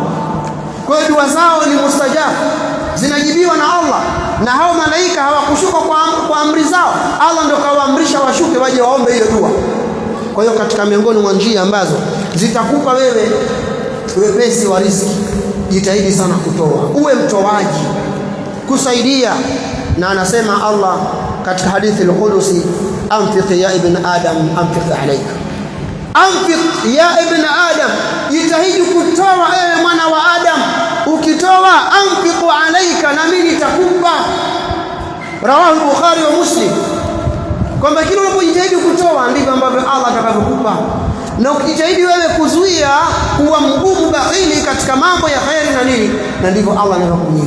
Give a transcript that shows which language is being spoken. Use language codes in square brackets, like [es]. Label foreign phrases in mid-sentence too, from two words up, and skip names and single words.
[sw] Kwa hiyo dua zao ni mustajab, zinajibiwa na Allah, na hao malaika hawakushuka kwa amri zao, Allah ndio kawaamrisha washuke waje waombe hiyo dua. Kwa hiyo katika miongoni mwa njia ambazo zitakupa wewe wepesi wa riziki, jitahidi sana kutoa, uwe mtoaji, kusaidia. Na anasema Allah katika hadithi [ar] al-Qudusi, أنفق يا ابن آدم أنفق عليك أنفق يا ابن آدم, [sw] jitahidi kutoa ewe mwana wa Adam, ukitoa [ar] أنفق عليك, [sw] na mimi nitakupa. [ar] رواه البخاري ومسلم, [sw] kwamba kila unapojitahidi kutoa ndivyo ambavyo Allah atakavyokupa, na ukijitahidi wewe kuzuia kuwa mgumu bakhili katika mambo ya khairi na nini, na ndivyo Allah anavyokunyima.